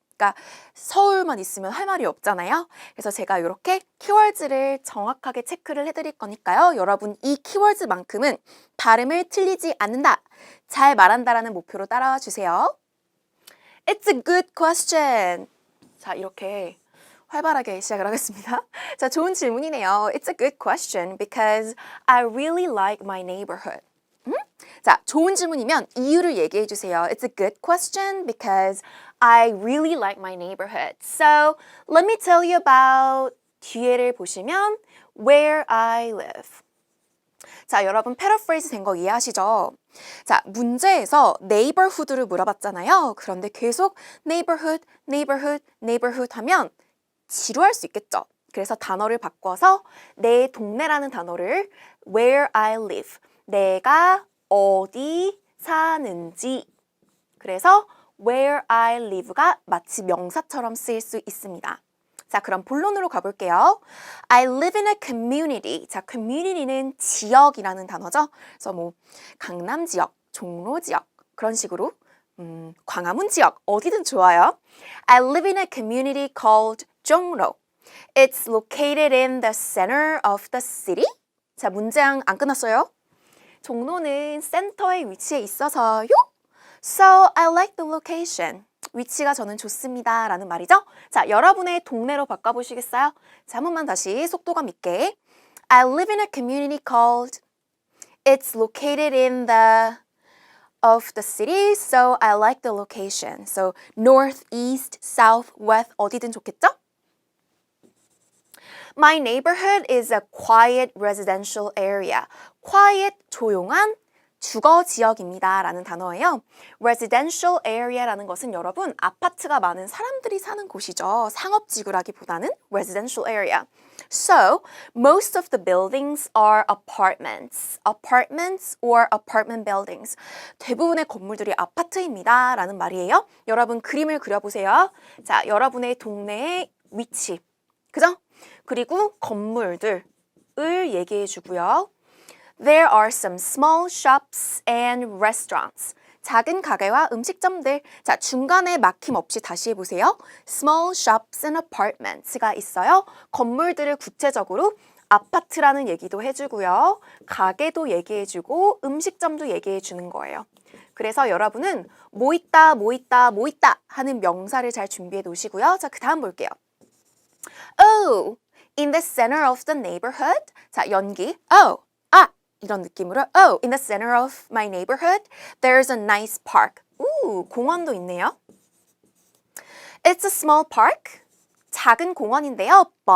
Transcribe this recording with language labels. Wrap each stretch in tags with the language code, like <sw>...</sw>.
<ko>그러니까 서울만 있으면 할 말이 없잖아요. 그래서 제가 이렇게 키워드를 정확하게 체크를 해드릴 거니까요. 여러분 이 키워드만큼은 발음을 틀리지 않는다, 잘 말한다라는 목표로 따라와 주세요.</ko> <en>It's a good question.</en> <ko>자, 이렇게 활발하게 시작을 하겠습니다. 자, 좋은 질문이네요.</ko> <en>It's a good question because I really like my neighborhood.</en> <ko>자, 좋은 질문이면 이유를 얘기해 주세요.</ko> <en>It's a good question because I really like my neighborhood. So, let me tell you about</en> <ko>뒤에를 보시면</ko> <en>where I live.</en> <ko>자, 여러분 패러프레이즈 된 거 이해하시죠? 자, 문제에서 neighborhood를 물어봤잖아요. 그런데 계속 neighborhood, neighborhood, neighborhood 하면 지루할 수 있겠죠? 그래서 단어를 바꿔서 내 동네라는 단어를</ko> <en>where I live.</en> <ko>내가 어디 사는지. 그래서</ko> <en>where I live</en> <ko>가 마치 명사처럼 쓰일 수 있습니다. 자, 그럼 본론으로 가볼게요.</ko> <en>I live in a community.</en> <ko>자, community는 지역이라는 단어죠. 그래서 뭐 강남 지역, 종로 지역 그런 식으로 광화문 지역 어디든 좋아요.</ko> <en>I live in a community called 종로. It's located in the center of the city.</en> <ko>자, 문장 안 끝났어요. 종로는 센터에 위치해 있어서요.</ko> <en>So I like the location.</en> <ko>위치가 저는 좋습니다 라는 말이죠. 자, 여러분의 동네로 바꿔보시겠어요? 자, 한 번만 다시 속도감 있게.</ko> <en>I live in a community called. It's located in the of the city, so I like the location. So north, east, south, west</en> <ko>어디든 좋겠죠?</ko> <en>My neighborhood is a quiet residential area.</en> <ko>quiet, 조용한 주거 지역입니다 라는 단어예요. residential area라는 것은 여러분 아파트가 많은 사람들이 사는 곳이죠. 상업지구라기보다는</ko> <en>residential area. So, most of the buildings are apartments. Apartments or apartment buildings.</en> <ko>대부분의 건물들이 아파트입니다 라는 말이에요. 여러분 그림을 그려보세요. 자, 여러분의 동네의 위치. 그죠? 그리고 건물들을 얘기해 주고요.</ko> <en>There are some small shops and restaurants.</en> <ko>작은 가게와 음식점들. 자, 중간에 막힘 없이 다시 해보세요.</ko> <en>Small shops and apartments</en> <ko>가 있어요. 건물들을 구체적으로 아파트라는 얘기도 해주고요. 가게도 얘기해주고 음식점도 얘기해주는 거예요. 그래서 여러분은 뭐 있다, 뭐 있다, 뭐 있다 하는 명사를 잘 준비해 놓으시고요. 자, 그 다음 볼게요.</ko> <en>Oh, in the center of the neighborhood.</en> <ko>자, 연기.</ko> <en>Oh,</en> <ko>이런 느낌으로</ko> <en>Oh, in the center of my neighborhood, there's a nice park.</en> <ko>공원도 있네요.</ko> <en>It's a small park.</en> <ko>작은 공원인데요.</ko>